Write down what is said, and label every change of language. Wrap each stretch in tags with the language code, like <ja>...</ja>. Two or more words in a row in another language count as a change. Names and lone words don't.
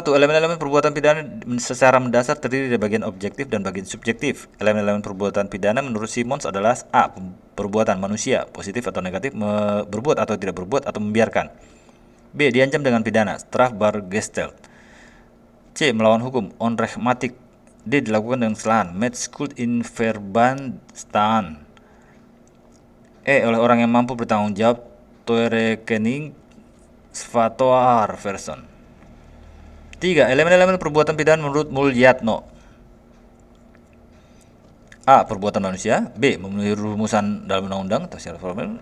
<id>Elemen-elemen perbuatan pidana secara mendasar terdiri dari bagian objektif dan bagian subjektif. Elemen-elemen perbuatan pidana menurut Simons adalah A. Perbuatan manusia, positif atau negatif, berbuat atau tidak berbuat atau membiarkan. B. Diancam dengan pidana, strafbargesteld. C. Melawan hukum, onrechtmatig. D. Dilakukan dengan kesalahan,</id> <nl>met schuld in verband staan.</nl> <id>E. Oleh orang yang mampu bertanggung jawab,</id> <nl>toerekening svatoar verson.</nl> <id>3. Elemen-elemen perbuatan pidana menurut Mulyatno. A. Perbuatan manusia. B. Memenuhi rumusan dalam undang-undang atau syarat formil.</id>